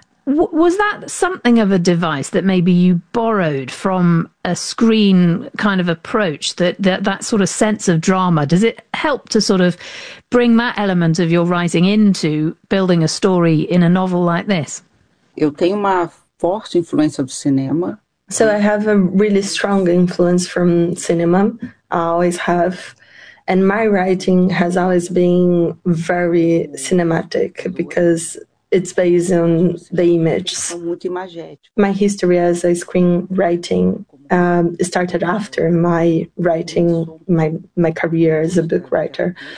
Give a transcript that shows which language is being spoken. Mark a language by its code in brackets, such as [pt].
[en] Was that something of a device that maybe you borrowed from a screen kind of approach, that sort of sense of drama? Does it help to sort of bring that element of your writing into building a story in a novel like this? [pt] Eu tenho uma forte influência do cinema. [en] So I have a really strong influence from cinema. I always have. And my writing has always been very cinematic because it's based on the images. My history as a screenwriting started after my writing, my career as a book writer.